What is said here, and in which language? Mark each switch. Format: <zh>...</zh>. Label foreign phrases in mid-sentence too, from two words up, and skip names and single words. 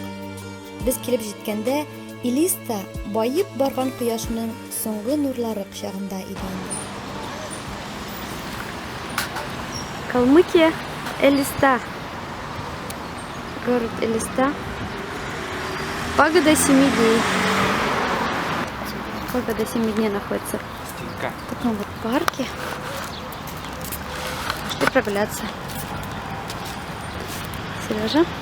<tt>Без килеп җиткәндә Илиста байып барган кояшның соңгы нурлары кочагында иде.</tt> <ru>Калмыкия, Элиста. Город Элиста. Пагода 7 дней. Пагода 7 дней находится в таком вот парке. и прогуляться. Сережа.</ru>